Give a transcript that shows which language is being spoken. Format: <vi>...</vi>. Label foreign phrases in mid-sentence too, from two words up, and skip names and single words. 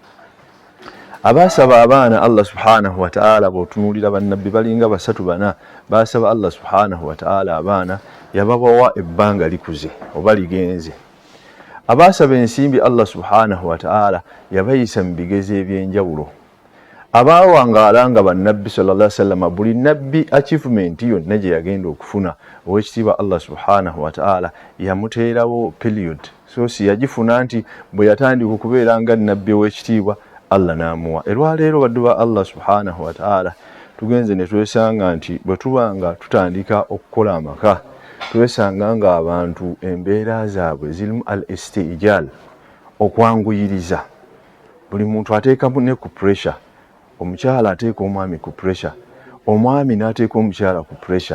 <lg>Abasaba abaana</lg> <ar>الله سبحانه وتعالى</ar> <lg>bw'otunuulira bannabbi balinga 3-4 basaba</lg> <ar>الله سبحانه وتعالى</ar> <lg>abaana yababawa ebbanga likuze oba ligenze. Abasaba ensimbi</lg> <ar>الله سبحانه وتعالى</ar> <lg>yabayisa mu bigezo eby'enjawulo. Abawangaala nga bannabbi</lg> <ar>صلى الله عليه وسلم</ar> <lg>buli nabbi achievement yonna gye yagenda okufuna, ow'ekitiibwa</lg> <ar>الله سبحانه وتعالى</ar> <lg>yamuteerawo period, so si yagifuna nti bwe yatandika okubeera nga nabbi ow'ekitiibwa Allah n'amuwa. Olwaleero baddu ba</lg> <ar>الله سبحانه وتعالى</ar> <lg>tugenze ne twesanga nti bwe tubanga tutandika okukola amaka twesanga nga abantu embeera zaabwe zirimu</lg> <ar>الاستعجال,</ar> <lg>okwanguyiriza. Buli muntu ateeka ne ku pressure. Omukyala ateeka omwami ku pressure, omwami n'ateeka omukyala ku pressure.</lg>